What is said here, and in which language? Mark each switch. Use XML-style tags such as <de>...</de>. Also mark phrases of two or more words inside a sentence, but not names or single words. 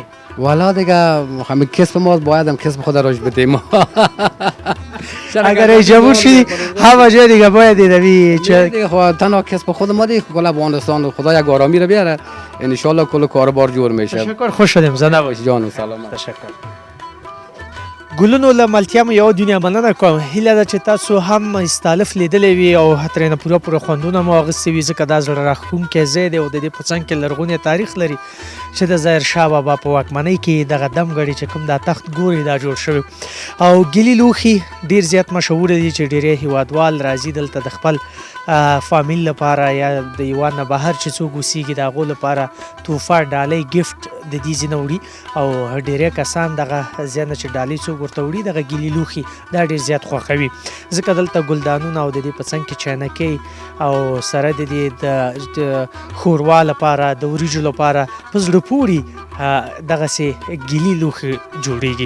<fa>والا دیگه همه کسب ما باید هم کسب خود راش بدیم اگر رئیس جمهور شدی همه جای دیگه باید دیدی دیگه خب تنها کسب خود ما دیگه کل افغانستان خدا یک آرامی رو بیاره</fa> <ar>ان شاء الله</ar> <fa>کل کاربار جور میشه تشکر خوش شدیم زنده باشی جان و سلامت</fa> <ps>تشکر ګلونو له ملتیا مو یوه دنیا مننه کوم. هیله ده چې تاسو هم استالف لیدلی وي او ترېنه پوره خوندونه مو اخیستي وي، ځکه دا زړه راښکونکی ځای دی او د دې په څنګ کې لرغونی تاریخ لري چې د ظاهرشاه بابا په واکمنۍ کې دغه دمګړی چې کوم دا تخت ګوري دا جوړ شوی. او ګیلي لوښي ډېر زیات مشهوره دي چې ډېری هیوادوال راځي دلته د خپل فامیل لپاره یا د هیواد نه بهر چې څوک اوسېږي د هغو لپاره تحفه ډالۍ ګفټ د دې ځای نه وړي او ډېری کسان دغه ځای نه چې ډالۍ څوک ورته وړي دغه ګیلي لوښي دا ډېر زیات خوښوي، ځکه دلته ګلدانونه او د دې په څنګ کې چاینکۍ او سره د دې د ښوروا لپاره د وریجو لپاره په زړه پورې دغسې ګیلي لوښي جوړیږي.</ps>